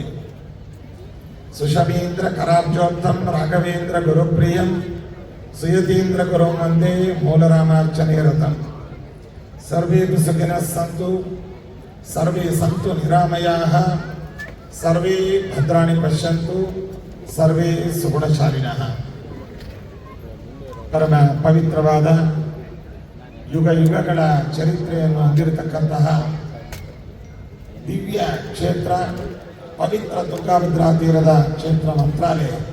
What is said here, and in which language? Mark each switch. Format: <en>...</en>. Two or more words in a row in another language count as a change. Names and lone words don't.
<sa>सुषमीन्द्र कराब्जोक्तं राघवेन्द्र गुरुप्रियं सुयतीन्द्र गुरु वन्दे मूलरामार्चने रथं. सर्वेऽपि सुखिनः सन्तु, सर्वे सन्तु निरामयाः, सर्वे भद्राणि पश्यन्तु, सर्वे सुगुणशालिनः.</sa> <kn>ಪರಮ ಪವಿತ್ರವಾದ ಯುಗ ಯುಗಗಳ ಚರಿತ್ರೆಯನ್ನು ಹೊಂದಿರತಕ್ಕಂತಹ ದಿವ್ಯ ಕ್ಷೇತ್ರ ಪವಿತ್ರ ತುಂಗಾಭದ್ರಾ ತೀರದ ಕ್ಷೇತ್ರ ಮಂತ್ರಾಲಯ.</kn>